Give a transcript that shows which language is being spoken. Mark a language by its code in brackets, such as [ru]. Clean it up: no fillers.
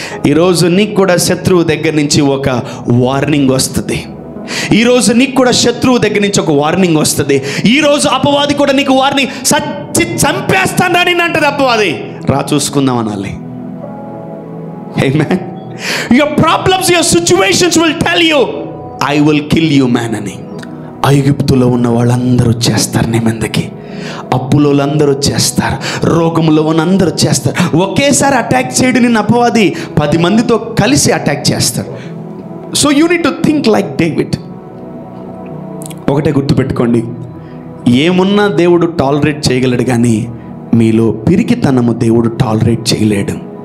[te] ఈరోజు నీకు కూడా శత్రువు దగ్గర నుంచి ఒక వార్నింగ్ వస్తుంది. ఈరోజు నీకు కూడా శత్రువు దగ్గర నుంచి ఒక వార్నింగ్ వస్తుంది. ఈరోజు అపవాది కూడా నీకు వార్నింగ్, సచ్చి చంపేస్తాను అని అంటది అపవాది. రా చూసుకుందాం అనాలి. Amen. [en] Your problems, your situations will tell you, I will kill you man అని. [te] ఐగుప్తులో ఉన్న వాళ్ళందరూ వచ్చేస్తారు నీ మీదకి, అప్పులో అందరూ వచ్చేస్తారు, రోగంలో ఉన్న అందరూ వచ్చేస్తారు. ఒకేసారి అటాక్ చేయడం నిన్ను అపవాది 10 మందితో కలిసి అటాక్ చేస్తారు. [en] So you need to think like David. [te] ఒకటే గుర్తుపెట్టుకోండి, ఏమున్నా దేవుడు టాలరేట్ చేయగలడు, కానీ మీలో పిరికితనము దేవుడు టాలరేట్ చేయలేడు.